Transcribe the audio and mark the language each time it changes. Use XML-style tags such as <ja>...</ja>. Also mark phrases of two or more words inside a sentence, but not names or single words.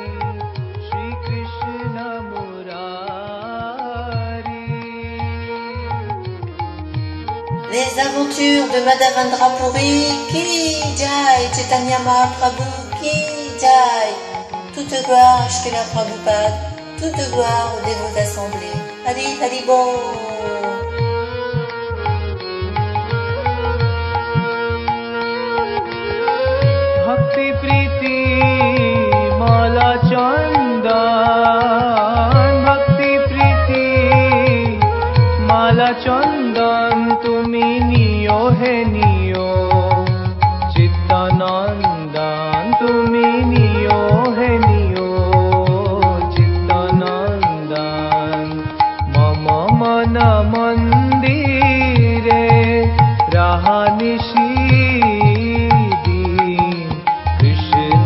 <fr>Les aventures de Madhavendra Puri,</fr> <bn>কি জয়, চৈতন্য মহাপ্রভু, কি জয়.</bn> <fr>Toute gloire à Srila Prabhupada, toute gloire aux dévots assemblés.</fr> <bn>হরি হরি বোল. ভক্তি প্রীতি মালা চন্দন, ভক্তি প্রীতি মালা চন্দন, তুমি নিও হে নিও, চিত্তনন্দন, তুমি নিও হে নিও, চিত্তনন্দন, Tumi niyo he niyo, Chittanandan. মম মন মন্দিরে রহনিশি</bn>